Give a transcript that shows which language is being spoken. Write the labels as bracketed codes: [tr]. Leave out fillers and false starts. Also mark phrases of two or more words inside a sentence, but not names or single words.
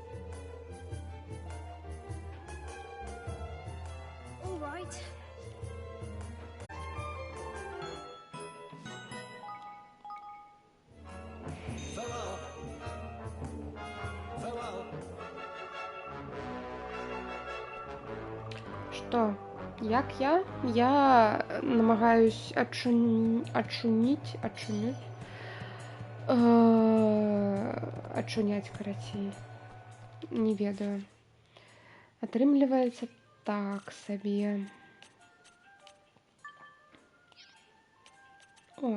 [en] all right. Farewell. Farewell. [uk] Що? Як я? Я намагаюсь очунять, карацей. [be] Не ведаю. Атрымліваецца так сабе. О.